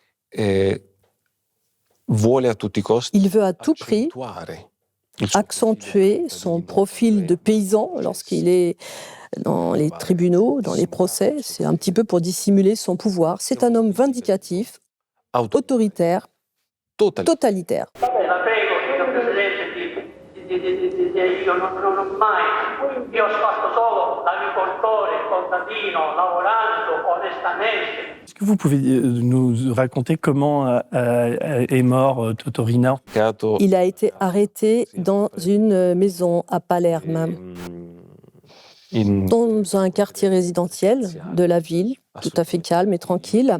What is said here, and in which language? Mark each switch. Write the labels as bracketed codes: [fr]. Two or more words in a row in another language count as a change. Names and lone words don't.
[fr] Il veut à tout prix accentuer son profil de paysan lorsqu'il est dans les tribunaux, dans les procès. C'est un petit peu pour dissimuler son pouvoir. C'est un homme vindicatif, autoritaire, totalitaire. [it] io non ho mai, io ho fatto solo l'agricoltore, il contadino, lavorando onestamente. [fr] Est-ce que vous pouvez nous raconter comment est mort Totorina? Il a été arrêté dans une maison à Palerme, dans un quartier résidentiel de la ville, tout à fait calme et tranquille.